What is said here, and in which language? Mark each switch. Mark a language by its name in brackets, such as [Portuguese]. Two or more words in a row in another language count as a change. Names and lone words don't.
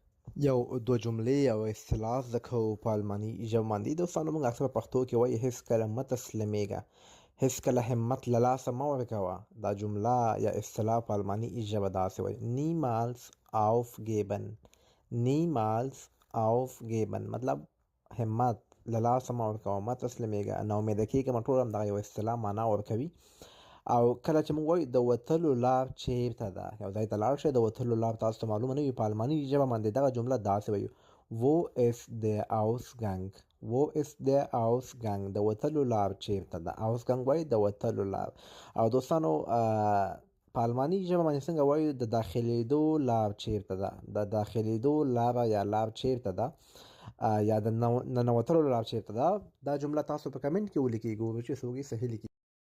[Pashto] یو دوه جملې او اصطلاح زده کوو په الماني ژبه باندې. دوستانو موږ اکثر په پښتو کې وایي هیڅکله مه تسلیمیږه، هیڅکله همت له لاسه مه ورکوه. دا جمله یا اصطلاح په الماني ژبه داسې وایي: [German] niemals aufgeben. niemals aufgeben [Pashto] مطلب همت له لاسه مه ورکوه، مه تسلیمیږه، نا امیده کېږه مه. ټول همدغه یو اصطلاح معنا ورکوي. او کله چې موږ وایو د وتلو لار چیرته ده، یو ځای ته لاړ شئ، د وتلو لار تاسو ته معلومه نه وي، په الماني ژبه باندې دغه جمله داسې وایو: wo ist der Ausgang. [German] wo ist der Ausgang [Pashto] د وتلو لار چیرته ده. Ausgang وایي د وتلو لار. او دوستانو په الماني ژبه باندې څنګه وایو د داخلېدو لار چیرته ده، د داخلېدو لاره یا لار چیرته ده، یا د ننوتلو لار چیرته ده. دا جمله تاسو په کمنټ کې ولیکئ، ګورو چې څوک یې صحیح لیکي.